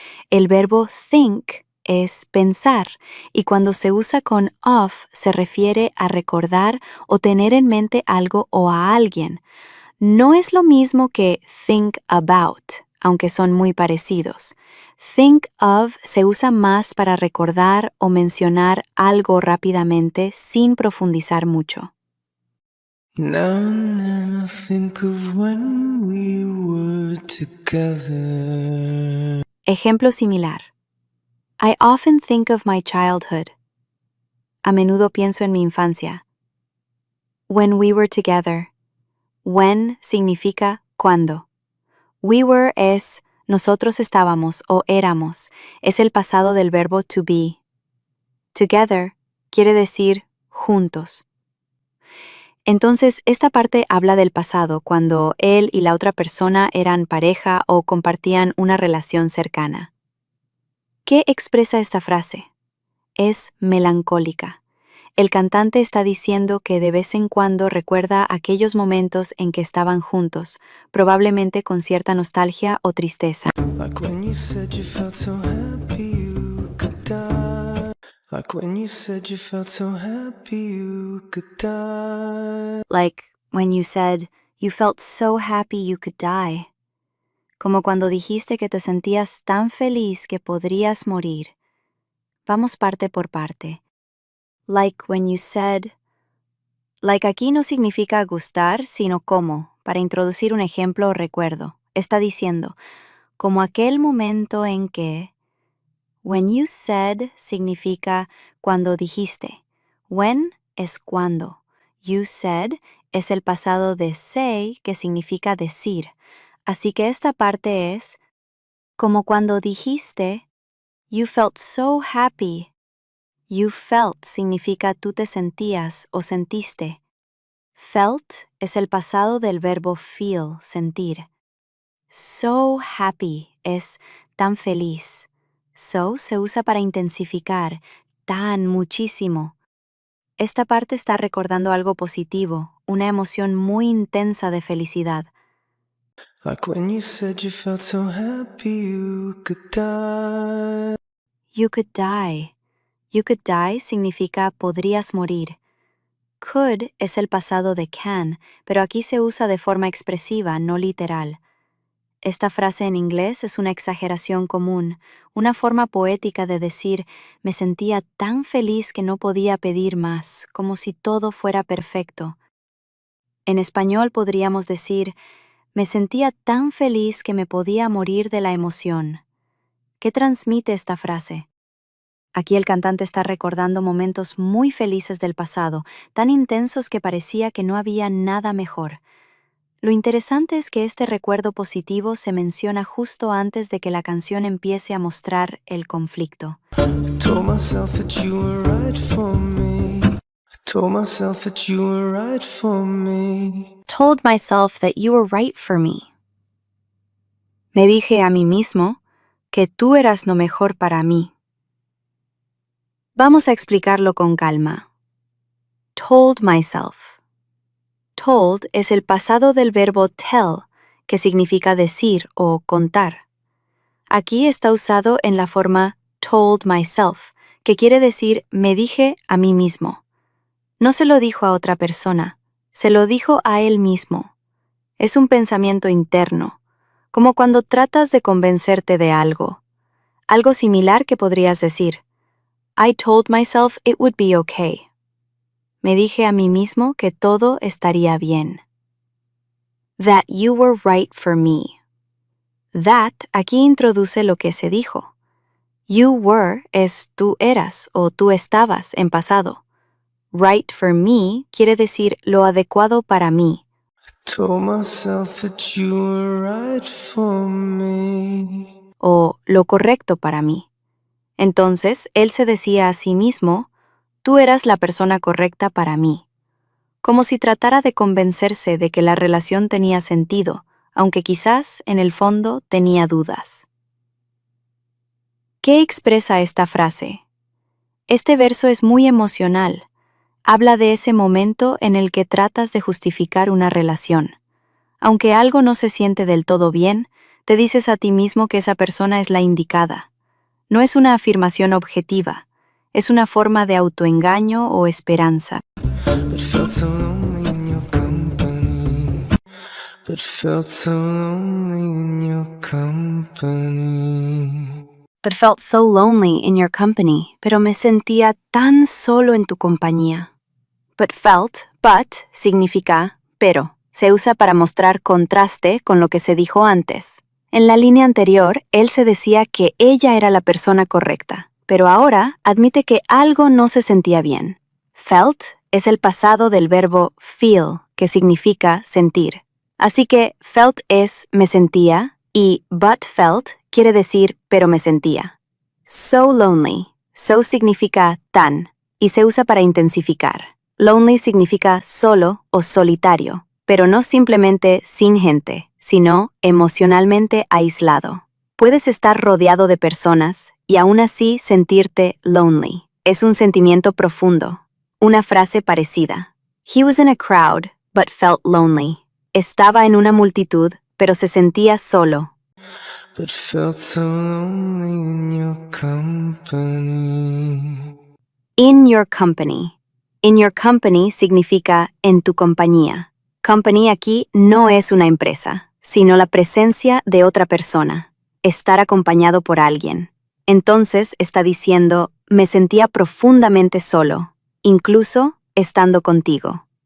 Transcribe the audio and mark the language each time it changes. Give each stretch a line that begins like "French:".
Spanish: El verbo think es pensar y cuando se usa con of se refiere a recordar o tener en mente algo o a alguien. No es lo mismo que think about, aunque son muy parecidos. Think of se usa más para recordar o mencionar algo rápidamente sin profundizar mucho.
English: Now and then I think of when we were together.
Spanish: Ejemplo similar.
English: I often think of my childhood.
Spanish: A menudo pienso en mi infancia.
English: When we were together.
Spanish: When significa cuando. We were es nosotros estábamos o éramos. Es el pasado del verbo to be. Together quiere decir juntos. Entonces, esta parte habla del pasado, cuando él y la otra persona eran pareja o compartían una relación cercana. ¿Qué expresa esta frase? Es melancólica. El cantante está diciendo que de vez en cuando recuerda aquellos momentos en que estaban juntos, probablemente con cierta nostalgia o tristeza.
English: Like when you said you felt so happy you could die. Like when you said you felt so happy you could die. Like when you said you felt so happy you could die.
Spanish: Como cuando dijiste que te sentías tan feliz que podrías morir. Vamos parte por parte.
English: Like when you said.
Spanish: Like aquí no significa gustar, sino como, para introducir un ejemplo o recuerdo. Está diciendo, como aquel momento en que. When you said significa cuando dijiste. When es cuando. You said es el pasado de say, que significa decir. Así que esta parte es como cuando dijiste,
English: you felt so happy.
Spanish: You felt significa tú te sentías o sentiste. Felt es el pasado del verbo feel, sentir. So happy es tan feliz. So se usa para intensificar, tan, muchísimo. Esta parte está recordando algo positivo, una emoción muy intensa de felicidad.
English: Like when you said you felt so happy you could die. You could die. You could die
Spanish: significa podrías morir. Could es el pasado de can, pero aquí se usa de forma expresiva, no literal. Esta frase en inglés es una exageración común, una forma poética de decir me sentía tan feliz que no podía pedir más, como si todo fuera perfecto. En español podríamos decir me sentía tan feliz que me podía morir de la emoción. ¿Qué transmite esta frase? Aquí el cantante está recordando momentos muy felices del pasado, tan intensos que parecía que no había nada mejor. Lo interesante es que este recuerdo positivo se menciona justo antes de que la canción empiece a mostrar el conflicto.
English: I told myself that you were right for me. I told myself that you were right for me. Told myself that you were right for me.
Spanish: Me dije a mí mismo que tú eras lo mejor para mí. Vamos a explicarlo con calma. Told myself. Told es el pasado del verbo tell, que significa decir o contar. Aquí está usado en la forma told myself, que quiere decir me dije a mí mismo. No se lo dijo a otra persona, se lo dijo a él mismo. Es un pensamiento interno, como cuando tratas de convencerte de algo. Algo similar que podrías decir,
English: I told myself it would be okay.
Spanish: Me dije a mí mismo que todo estaría bien.
English: That you were right for me.
Spanish: That aquí introduce lo que se dijo. You were es tú eras o tú estabas en pasado. Right for me quiere decir lo adecuado para mí.
English: Told myself that you were right for me.
Spanish: O lo correcto para mí. Entonces, él se decía a sí mismo, tú eras la persona correcta para mí. Como si tratara de convencerse de que la relación tenía sentido, aunque quizás, en el fondo, tenía dudas. ¿Qué expresa esta frase? Este verso es muy emocional. Habla de ese momento en el que tratas de justificar una relación. Aunque algo no se siente del todo bien, te dices a ti mismo que esa persona es la indicada. No es una afirmación objetiva, es una forma de autoengaño o esperanza.
English: But felt so lonely in your company. But felt so lonely in your company. But felt so lonely in your company,
Spanish: pero me sentía tan solo en tu compañía. But significa pero. Se usa para mostrar contraste con lo que se dijo antes. En la línea anterior, él se decía que ella era la persona correcta, pero ahora admite que algo no se sentía bien. Felt es el pasado del verbo feel, que significa sentir. Así que felt es me sentía y but felt quiere decir pero me sentía. So lonely. So significa tan y se usa para intensificar. Lonely significa solo o solitario, pero no simplemente sin gente, sino emocionalmente aislado. Puedes estar rodeado de personas y aún así sentirte lonely. Es un sentimiento profundo. Una frase parecida.
English: He was in a crowd, but felt lonely.
Spanish: Estaba en una multitud, pero se sentía solo.
English: But felt so lonely in your company. In your company.
Spanish: In your company significa en tu compañía. Company aquí no es una empresa, sino la presencia de otra persona, estar acompañado por alguien. Entonces está diciendo, me sentía profundamente solo, incluso estando contigo.